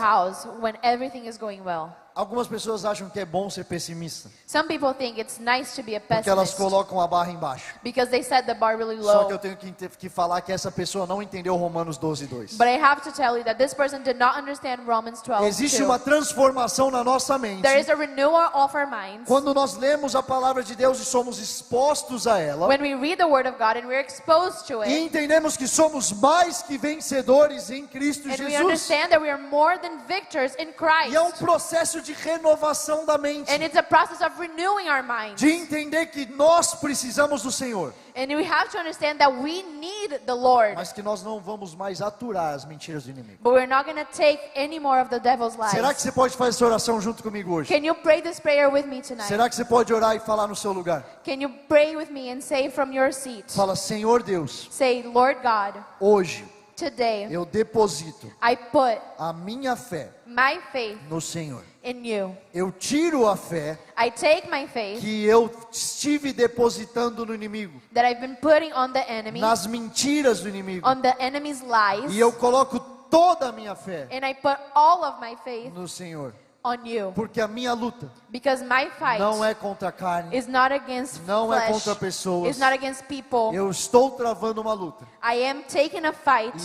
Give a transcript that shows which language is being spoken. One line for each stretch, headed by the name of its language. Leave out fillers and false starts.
English: house when everything is going well?
Portuguese: Algumas pessoas acham que é bom ser pessimista,
English: Some people think it's nice to be a
Portuguese: porque elas
English: pessimist
Portuguese: colocam a barra embaixo.
English: because they set the bar really
Portuguese: Só que
English: low.
Portuguese: eu tenho que falar que essa pessoa não entendeu Romanos 12:2.
English: But I have to tell you that this person did not understand Romans
Portuguese: Existe
English: 12:2.
Portuguese: uma transformação na nossa mente.
English: There is a renewal of our minds
Portuguese: Quando nós lemos a palavra de Deus e somos expostos a ela,
English: when we read the Word of God and we're exposed to
Portuguese: e
English: it,
Portuguese: entendemos que somos mais que vencedores em Cristo
English: and we
Portuguese: Jesus.
English: understand that we are more than victors in
Portuguese: E é um
English: Christ.
Portuguese: processo de renovação da mente,
English: And it's a process of renewing our minds.
Portuguese: de entender que nós precisamos do Senhor,
English: And we have to understand that we need the Lord.
Portuguese: mas que nós não vamos mais aturar as mentiras do inimigo.
English: But we're not going to take any more of the devil's
Portuguese: Será
English: lies.
Portuguese: que você pode fazer essa oração junto comigo hoje?
English: Can you pray this prayer with me tonight?
Portuguese: Será que você pode orar e falar no seu lugar?
English: Can you pray with me and say from your seat?
Portuguese: Fala, Senhor Deus,
English: Say, Lord God,
Portuguese: hoje
English: today
Portuguese: eu deposito
English: I put
Portuguese: a minha fé
English: my faith
Portuguese: no Senhor.
English: in you.
Portuguese: Eu tiro a fé
English: I take my faith
Portuguese: que eu estive depositando no inimigo,
English: that I've been putting on the enemy,
Portuguese: nas mentiras do inimigo,
English: on the enemy's lies,
Portuguese: e eu coloco toda a minha fé
English: and I put all of my faith
Portuguese: no Senhor,
English: on you.
Portuguese: porque a minha luta
English: Because my fight
Portuguese: não é contra a carne,
English: is not against
Portuguese: não é
English: flesh,
Portuguese: contra pessoas.
English: it's not against people.
Portuguese: Eu estou travando uma luta
English: I am taking a fight,